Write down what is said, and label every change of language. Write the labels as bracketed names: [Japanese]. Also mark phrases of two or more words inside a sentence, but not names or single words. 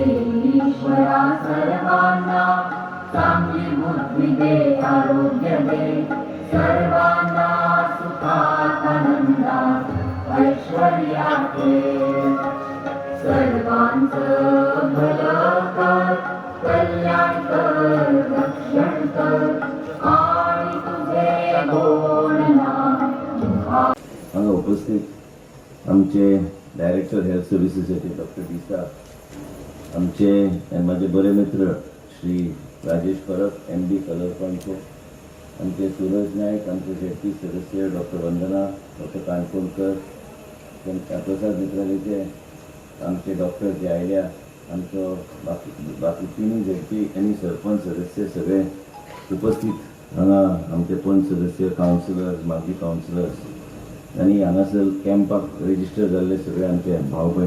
[Marathi] ईश्वरा सर्वांना चांगली बुद्धी दे, आरोग्य दे, सर्वांना सुखात आनंदात ऐश्वर्यात ठेव, सर्वांचं भलं कर, कल्याण कर, रक्षण कर, आणि तुझे गोड नाम. [Konkani] उपस्थित आमचे [English] Director Health Services [Konkani] डॉक्टर दिसा, आमचे माझे बरे मित्र श्री राजेश परब MD कलरकॉनचे, आमचे सूरज नायक, आमचे शेट्टी सदस्य डॉक्टर वंदना, डॉक्टर काणकोणकर, प्रसाद मित्रालेचे आमचे डॉक्टर जे आयल्या, आमचं बाकी तिन्ही झेडपी आणि सरपंच सदस्य सगळे उपस्थित हांगा, आमचे पंच सदस्य, कावन्सिलर्स, माजी कावन्सिलर्स आणि हांगासर कॅम्पाक रेजिस्टर जाल्ले सगळे आमचे भाव भयण.